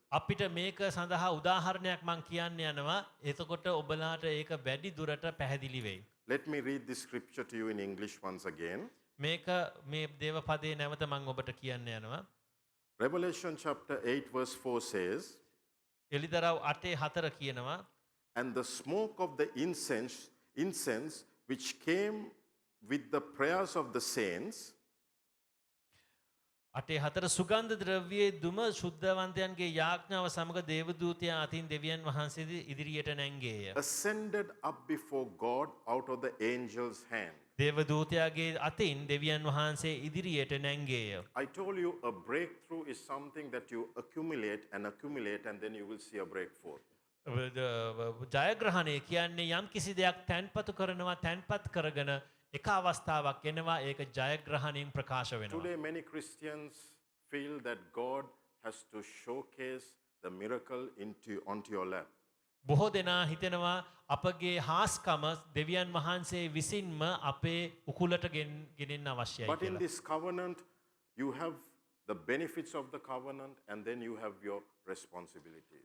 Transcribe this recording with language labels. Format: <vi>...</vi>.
<si>අපිට මේක සඳහා උදාහරණයක් මම කියන්න යනවා. එතකොට ඔබලාට ඒක වැඩි දුරට පැහැදිලි වෙයි.</si> <en>Let me read this scripture to you in English once again.</en> <si>මේක මේ දේව පදේ නැවත මම ඔබට කියන්න යනවා.</si> <en>Revelation chapter 8 verse 4 says,</en> <si>එලිදරව් 8:4 කියනවා</si> <en>and the smoke of the incense which came with the prayers of the saints</en> <si>8:4 සුගන්ධ ද්‍රව්‍යයේ දුම ශුද්ධවන්තයන්ගේ යාඥාව සමග දේවදූතයා අතින් දෙවියන් වහන්සේ ඉදිරියට නැංගේය.</si> <en>ascended up before God out of the angel's hand.</en> <si>දේවදූතයාගේ අතින් දෙවියන් වහන්සේ ඉදිරියට නැංගේය.</si> <en>I told you a breakthrough is something that you accumulate and then you will see a breakthrough.</en> <si>ජයග්‍රහණය කියන්නේ යම් කිසි දෙයක් තැන්පතු කරනවා තැන්පත් කරගෙන එක අවස්ථාවක් එනවා ඒක ජයග්‍රහණයෙන් ප්‍රකාශ වෙනවා.</si> <en>Today, many Christians feel that God has to showcase the miracle onto your lap.</en> <si>බොහෝ දෙනා හිතෙනවා අපගේ හාස්කම දෙවියන් වහන්සේ විසින්ම අපේ උකුලට ගෙනෙන්න අවශ්‍යයි</si> <en>But in</en> <si>කියලා.</si> <en>this covenant, you have the benefits of the covenant and then you have your responsibilities.</en>